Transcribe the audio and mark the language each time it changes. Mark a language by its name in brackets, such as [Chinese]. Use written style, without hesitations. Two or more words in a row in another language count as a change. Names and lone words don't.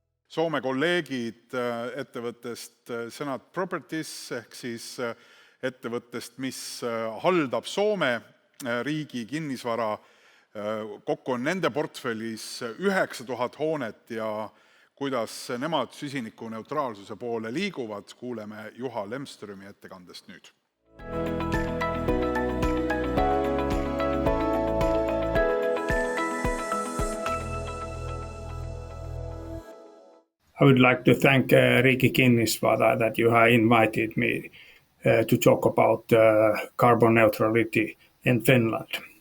[Estonian] Soome kolleegid ettevõttest Senati Properties ehk siis ettevõttest, mis haldab Soome Riigi Kinnisvara. Kokku on nende portfellis 9000 hoonet ja kuidas nemad süsiniku neutraalsuse poole liiguvad, kuuleme Juha Lemströmi ettekandest nüüd. [English] I would like to thank Riigi Kinnisvara that you have invited me to talk about carbon neutrality in Finland.